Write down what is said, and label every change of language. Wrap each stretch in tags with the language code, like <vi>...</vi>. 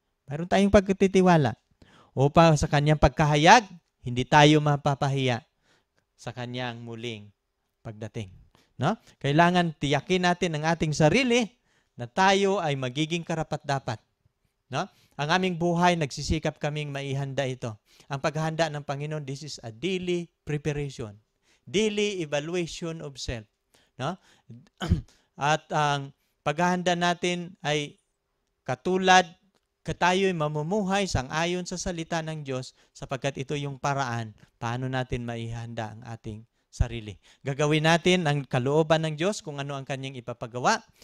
<tl>Mayroon tayong pagtitiwala. Upang sa kanyang pagkahayag, hindi tayo mapapahiya sa kanyang muling pagdating. No? Kailangan tiyakin natin ang ating sarili na tayo ay magiging karapat-dapat. No? Ang aming buhay, nagsisikap kaming maihanda ito. Ang paghahanda ng Panginoon,</tl> <en>this is a daily preparation. Daily evaluation of self. No?</en> <tl>At ang paghahanda natin ay katulad tayo'y mamumuhay sang-ayon sa salita ng Diyos sapagkat ito yung paraan paano natin maihanda ang ating sarili. Gagawin natin ang kalooban ng Diyos kung ano ang kanyang ipapagawa.</tl>